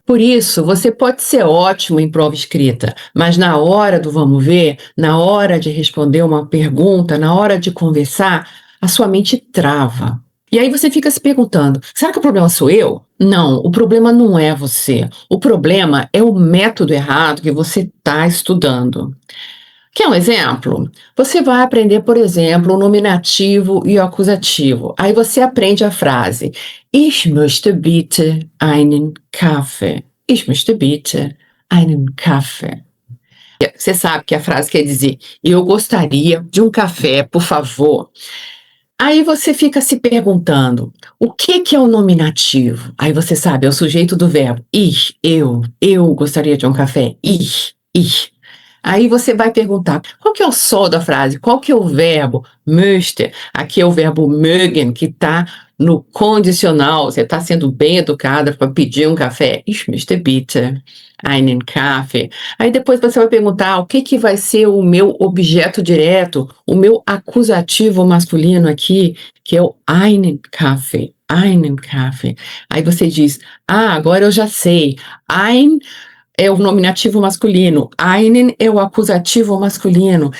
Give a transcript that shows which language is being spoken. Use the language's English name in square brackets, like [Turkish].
[Portuguese] Por isso, você pode ser ótimo em prova escrita, mas na hora do vamos ver, na hora de responder uma pergunta, na hora de conversar, a sua mente trava. E aí você fica se perguntando, será que o problema sou eu? Não, o problema não é você. O problema é o método errado que você está estudando. Quer um exemplo? Você vai aprender, por exemplo, o nominativo e o acusativo. Aí você aprende a frase [German] Ich möchte bitte einen Kaffee. Ich möchte bitte einen Kaffee. [Portuguese] Você sabe que a frase quer dizer eu gostaria de um café, por favor. Aí você fica se perguntando, o que é o nominativo? Aí você sabe, é o sujeito do verbo. Eu gostaria de um café. Ich. Aí você vai perguntar, qual que é o sol da frase? Qual que é o verbo? Möchte. Aqui é o verbo mögen, que está no condicional. Você está sendo bem educada para pedir um café. [German] Ich möchte bitte einen Kaffee. [Portuguese] Aí depois você vai perguntar o que vai ser o meu objeto direto, o meu acusativo masculino aqui, que é o [German] einen Kaffee. [Portuguese] Einen Kaffee. Aí você diz, agora eu já sei. Ein é o nominativo masculino, einen é o acusativo masculino.